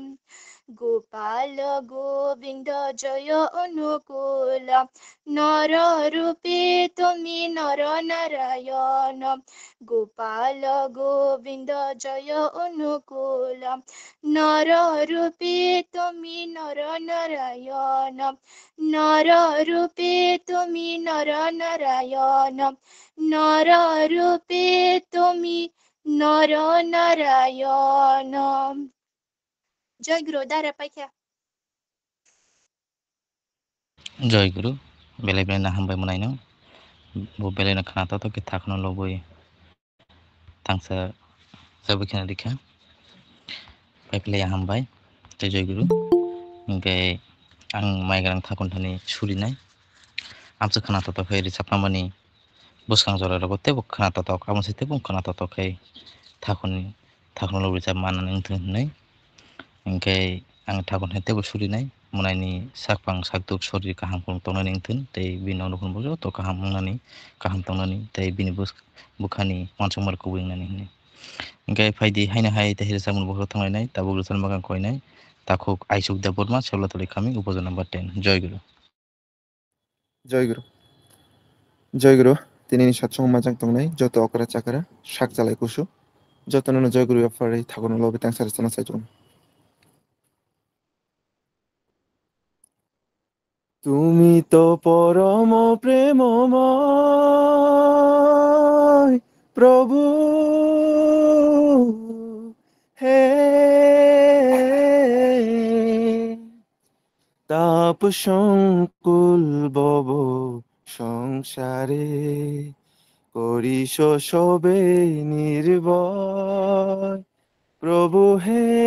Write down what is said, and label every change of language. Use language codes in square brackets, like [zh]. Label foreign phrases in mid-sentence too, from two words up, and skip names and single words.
[bn] গোপাল গোবিন্দ জয় অনুকূল, নর রূপে তুমি নর নারায়ণ, গোপাল গোবিন্দ জয় অনুকূল, নর রূপে তুমি নর নারায়ণ, নর রূপে তুমি নর নারায়ণ, নর রূপে তুমি নর নারায়ণ। জয় গুরু দারা পাইখা। [brx] जय गुरु बेले बेले ना हामबाय मोनायनो bo बेले ना खाना तो के थाखनो लबोय थांसा सबो खेना दिखा पाइपले हामबाय जय गुरु ओमफ्राय आं माइ गोनां थाखनथानि सुलिनाय आमसे खाना तो खै रिसाबनामानि बुसखां जरा रगते बो खाना तो आमसे बुं खाना तो खै थाखन लबोय मानानै होननाय ओमफ्राय आं थाखन हेतेबो सुलिनाय मोनायनि साकपां साकदुक सरि काहामखौ तंनानै थोन तै बिनाव नखन बजो तो काहाम मंनानै काहाम तंनानै तै बिनि बुखानि मानसुमारखौ बुंनानै होनो ओमफ्राय फायदि हायनो हाय तै हिरसामन बखौ थांनाय ताबो गुलसन बागान कयनाय ताखौ आइसुक दा बर्मा सेवला तले खामि उपजन नम्बर 10 जय गुरु जय गुरु दिनैनि सातसं माजों तंनाय जत अकरा चाकरा साक जालाय कुसु जतननो जय गुरु अफारै थागोन लबे तां सारसना साइजन [bn] তুমি তো পরম প্রেমময় প্রভু হে তাপ সংকুল বব সংসারে করিস সবে নির্ভয় প্রভু হে